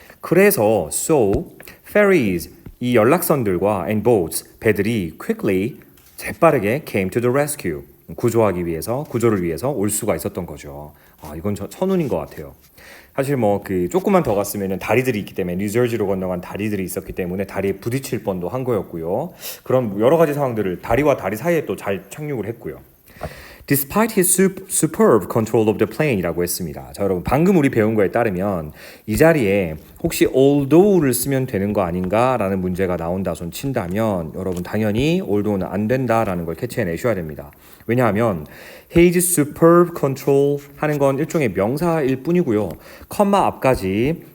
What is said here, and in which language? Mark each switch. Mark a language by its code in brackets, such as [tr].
[ko] 그래서 [en] so ferries [ko] 이 연락선들과 [en] and boats, [ko] 배들이 [en] quickly, [ko] 재빠르게 [en] came to the rescue, [ko] 구조를 위해서 올 수가 있었던 거죠. 이건 천운인 것 같아요. 사실 뭐 그 조금만 더 갔으면 다리들이 있기 때문에 뉴저지로 건너간 다리들이 있었기 때문에 다리에 부딪힐 뻔도 한 거였고요. 그런 여러 가지 상황들을 다리와 다리 사이에 또 잘 착륙을 했고요. [en] Despite his superb control of the plane [ko] 이라고 했습니다. 자, 여러분 방금 우리 배운 거에 따르면 이 자리에 혹시 although를 쓰면 되는 거 아닌가라는 문제가 나온다 손 친다면 여러분 당연히 although는 안 된다라는 걸 캐치해내셔야 됩니다. 왜냐하면 [en] his superb control [ko] 하는 건 일종의 명사일 뿐이고요. 컴마 앞까지